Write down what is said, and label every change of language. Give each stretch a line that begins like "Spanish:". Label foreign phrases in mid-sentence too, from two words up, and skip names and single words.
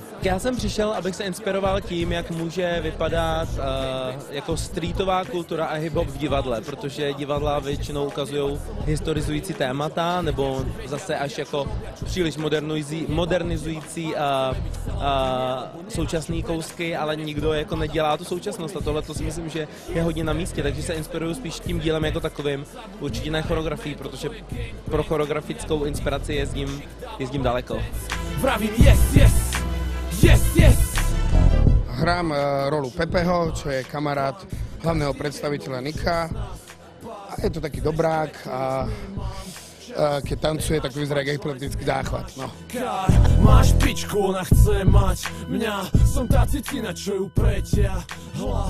Czech: Já jsem přišel, abych se inspiroval tím, jak může vypadat jako streetová kultura a hip-hop v divadle, protože divadla většinou ukazují historizující témata nebo zase až jako příliš modernizující současné kousky, ale nikdo jako nedělá tu současnost a tohle to si myslím, že je hodně na místě, takže se inspiruju spíš tím dílem jako takovým, určitě ne choreografií, protože pro choreografickou inspiraci jezdím daleko.
Slovak: Vravím
English: yes, yes, yes, yes.
Slovak: Hrám rolu Pepeho, čo je kamarát hlavného predstaviteľa Nika a je to taký dobrák a keď tancuje, tak vyzerá jak epileptický záchvat. No. Máš pičku, ona chce mať mňa, som tá cicina, čo ju pretia.